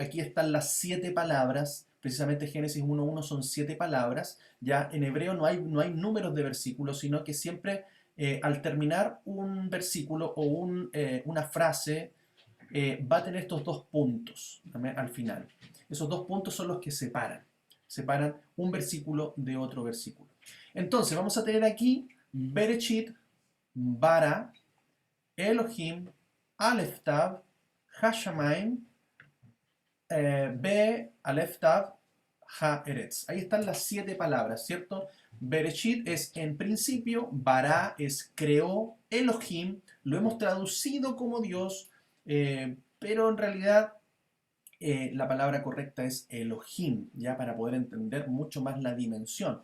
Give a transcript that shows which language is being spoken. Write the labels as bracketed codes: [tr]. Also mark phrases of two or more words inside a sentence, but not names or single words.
[es] Aquí están las 7 palabras, precisamente Génesis 1.1 son 7 palabras, ya en hebreo no hay números de versículos, sino que siempre al terminar un versículo o una frase, va a tener estos 2 puntos al final. Esos 2 puntos son los que separan un versículo de otro versículo. Entonces vamos a tener aquí [he] בראשית ברא אלוהים אלף תו השמים ב אלף תו הארץ. [es] Ahí están las 7 palabras, ¿cierto? Bereshit es en principio, Bara es creó, Elohim lo hemos traducido como Dios, pero en realidad la palabra correcta es Elohim, ya para poder entender mucho más la dimensión.